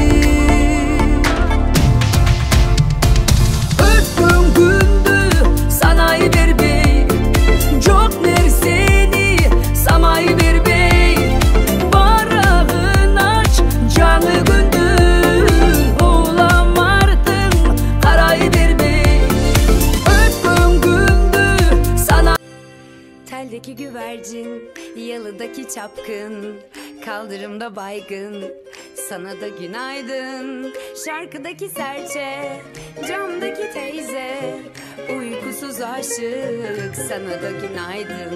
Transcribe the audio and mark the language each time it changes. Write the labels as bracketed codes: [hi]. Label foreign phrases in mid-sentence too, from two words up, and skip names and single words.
[ky] Өткөн күндү санай бербей, жок нерсени самай бербей, барагын ач жаңы күндү, улам артың карай бербей. Өткөн күндү санай. [tr] Teldeki güvercin, yalıdaki çapkın, kaldırımda baygın, sana da günaydın. Şarkıdaki serçe, camdaki teyze, uykusuz aşık, sana da günaydın.